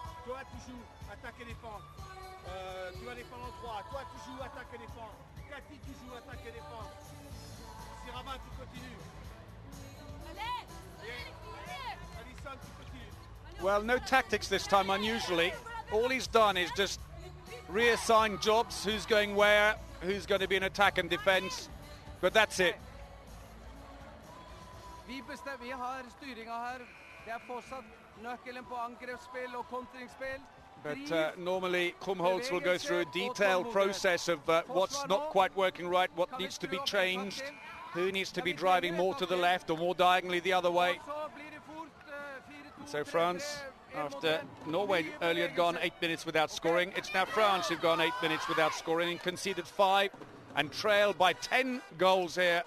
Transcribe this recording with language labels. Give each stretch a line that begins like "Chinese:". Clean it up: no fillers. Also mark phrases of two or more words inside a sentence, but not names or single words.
English: Well, no tactics this time, unusually. All he's done is just reassign jobs, who's going where, who's going to be in attack and defence, but that's it.
Norwegian: Vi har styringa her. Det fortsatt nøkkelen på angrepsspill og kontringsspill.
English: But normally Krumholtz will go through a detailed process of what's not quite working right, what needs to be changed, who needs to be driving more to the left or more diagonally the other way. And so France, after Norway earlier had gone 8 minutes without scoring, it's now France who've gone 8 minutes without scoring and conceded 5 and trailed by 10 goals here.